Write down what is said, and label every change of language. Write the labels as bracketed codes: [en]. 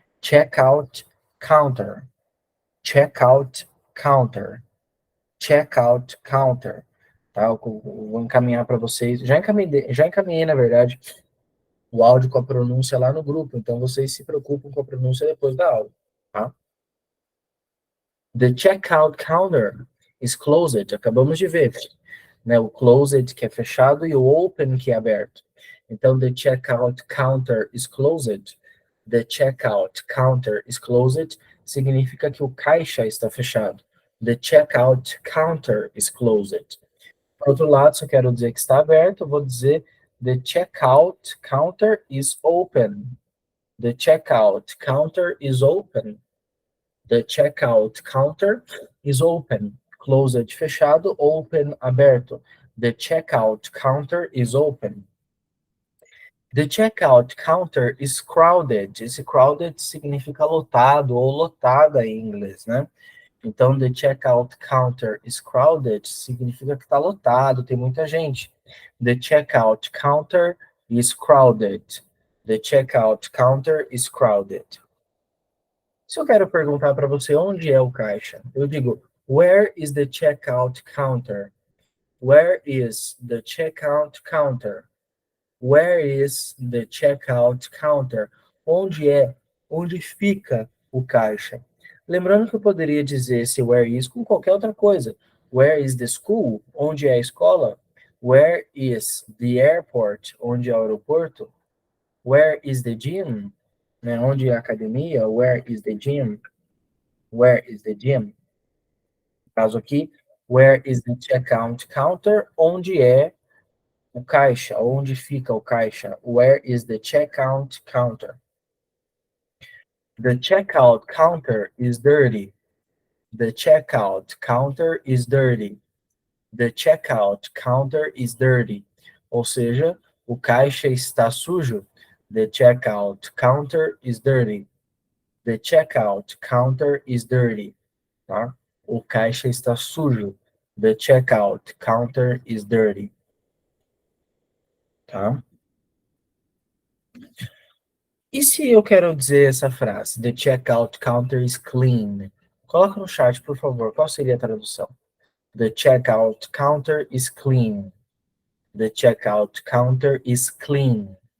[en] Checkout counter. Checkout counter. [pt] checkout counter, tá? Eu vou encaminhar para vocês. Já encaminhei, na verdade, o áudio com a pronúncia lá no grupo, então vocês se preocupam com a pronúncia depois da aula, tá? [en] The checkout counter is closed. [pt] Acabamos de ver, né? O closed, que é fechado, e o open, que é aberto. Então, [en] the checkout counter is closed. The checkout counter is closed [pt] significa que o caixa está fechado. [en] The checkout counter is closed. [pt] Por outro lado, se eu quero dizer que está aberto, eu vou dizer [en] the checkout counter is open. The checkout counter is open. The checkout counter is open. Closed, fechado. Open, aberto. The checkout counter is open. The checkout counter is crowded. [pt] Esse crowded significa lotado ou lotada em inglês, né? Então, [en] the checkout counter is crowded [pt] significa que está lotado, tem muita gente. [en] The checkout counter is crowded. The checkout counter is crowded. [pt] Se eu quero perguntar para você onde é o caixa, eu digo, [en] where is the checkout counter? Where is the checkout counter? Where is the checkout counter? [pt] Onde é? Onde fica o caixa? Lembrando que eu poderia dizer esse where is com qualquer outra coisa. [en] Where is the school? [pt] Onde é a escola? [en] Where is the airport? [pt] Onde é o aeroporto? [en] Where is the gym? [pt] Né? Onde é a academia? [en] Where is the gym? Where is the gym? [pt] Caso aqui, [en] where is the checkout counter? [pt] Onde é o caixa? Onde fica o caixa? [en] Where is the checkout counter? The checkout counter is dirty. The checkout counter is dirty. The checkout counter is dirty. [pt] Ou seja, o caixa está sujo. [en] The checkout counter is dirty. The checkout counter is dirty. Tá? [pt] O caixa está sujo. [en] The checkout counter is dirty. [pt] Tá? E se eu quero dizer essa frase? [en] The checkout counter is clean. [pt] Coloca no chat, por favor. Qual seria a tradução? [en] The checkout counter is clean. The checkout counter is clean.